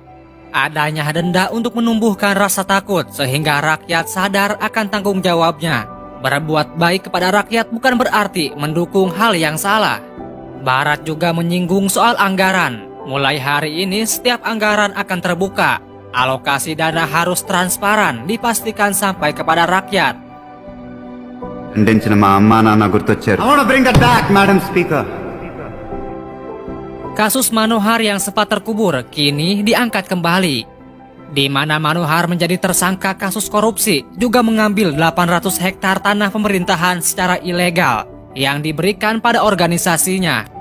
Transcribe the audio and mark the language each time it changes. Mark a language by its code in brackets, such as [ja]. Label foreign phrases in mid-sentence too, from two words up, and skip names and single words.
[id] Adanya denda untuk menumbuhkan rasa takut sehingga rakyat sadar akan tanggung jawabnya. Berbuat baik kepada rakyat bukan berarti mendukung hal yang salah. Barat juga menyinggung soal anggaran. Mulai hari ini setiap anggaran akan terbuka. Alokasi dana harus transparan, dipastikan sampai kepada rakyat. [te] ఖండించిన మా అమ్మా నాన్న గుర్తొచ్చారు. [en] I want to bring that back, Madam Speaker. [id] Kasus Manohar yang sempat terkubur kini diangkat kembali. Di mana Manohar menjadi tersangka kasus korupsi, juga mengambil 800 hektar tanah pemerintahan secara ilegal yang diberikan pada organisasinya.